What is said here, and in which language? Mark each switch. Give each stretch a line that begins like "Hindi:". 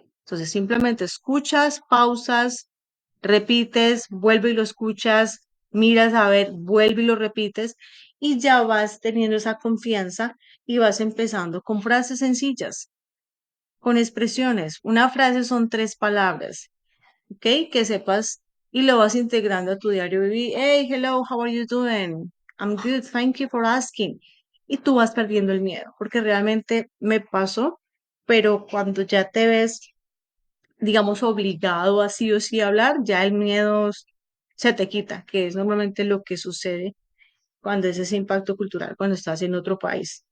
Spanish: Entonces, simplemente escuchas, pausas, repites, vuelve y lo escuchas, miras a ver, vuelve y lo repites, y ya vas teniendo esa confianza y vas empezando con frases sencillas. con expresiones. Una frase son 3 palabras, ¿ok? Que sepas y lo vas integrando a tu diario vivir.
English: Hey, hello, how are you doing? I'm good, thank you for asking.
Spanish: Y tú vas perdiendo el miedo, porque realmente me pasó, pero cuando ya te ves, digamos, obligado a sí o sí hablar, ya el miedo se te quita, que es normalmente lo que sucede cuando es ese impacto cultural, cuando estás en otro país.